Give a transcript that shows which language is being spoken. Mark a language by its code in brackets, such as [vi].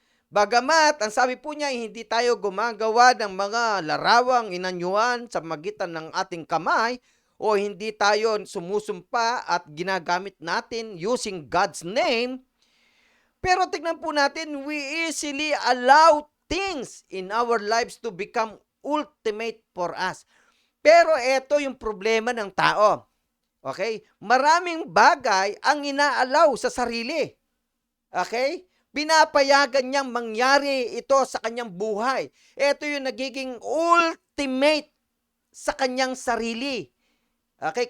[tl] Bagamat, ang sabi po niya, hindi tayo gumagawa ng mga larawang inanyuan sa magitan ng ating kamay o hindi tayo sumusumpa at ginagamit natin [en] using God's name. [tl] Pero tignan po natin, [en] we easily allow things in our lives to become ultimate for us. [tl] Pero ito yung problema ng tao. Okay? Maraming bagay ang inaalaw sa sarili. Okay? Pinapayagan niyang mangyari ito sa kanyang buhay. Ito yung nagiging ultimate sa kanyang sarili. Okay?